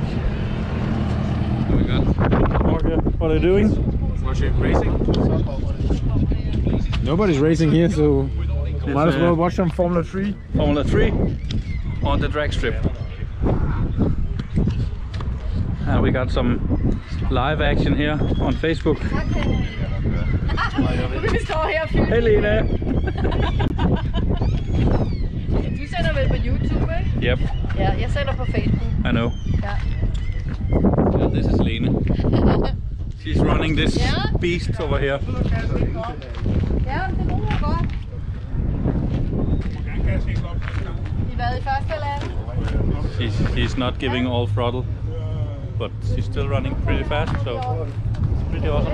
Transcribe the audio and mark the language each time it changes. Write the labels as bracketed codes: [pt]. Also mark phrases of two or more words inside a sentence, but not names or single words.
[en] And we got Jorge. What are you doing? Watching racing. Nobody's racing here, so might as well watch some Formula 3. Formula 3 on the drag strip. And we got some live action here on Facebook. [no] Vi står her og filmer. [en] Hey Lena! [no] Du sender vel på YouTube, ikke? [en] Yep, [no] Ja, jeg sender på Facebook. [en] I know. [no] Ja. [en] And this is Lena. She's running this Yeah. beast over here. [no] Ja, det går godt. I hvad i første land? [en] She's not giving all throttle, but she's still running pretty fast, so it's pretty awesome.